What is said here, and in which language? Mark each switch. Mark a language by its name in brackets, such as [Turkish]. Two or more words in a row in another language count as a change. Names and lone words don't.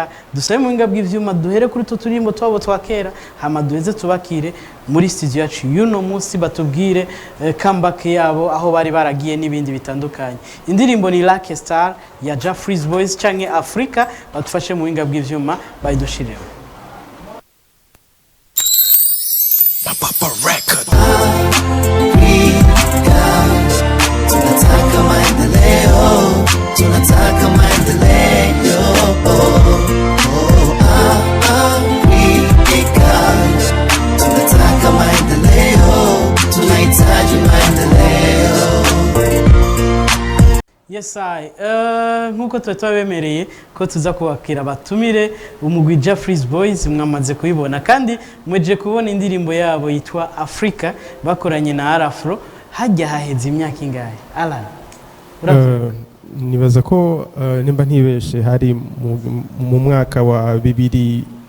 [Rundi] Dusabe mu ngabwe ivyuma duhere kuri turimbo twabo twa kera hama duheze tubakire muri studio yacu yuno munsi batubwire comeback yabo aho bari baragiye n'ibindi bitandukanye. Indirimbo ni Lucky Star ya Jeffries Boys canke Africa, batufashe mu ngabwe ivyuma bayidushireho. [English] Papa record. [Swahili] Tunataka maendeleo. Tunataka maendeleo. Tunahitaji maendeleo. [Rundi] Yes I nkuko twabemereye ko tuza kubakira batumire umugwi Jeffries Boys mwamaze kuyibona kandi mweje kubona indirimbo yabo yitwa Africa bakoranye na Arafro hajya haheze imyaka ingahe? Alan nibaza ko nimba ntibeshe hari mu mwaka wa 2009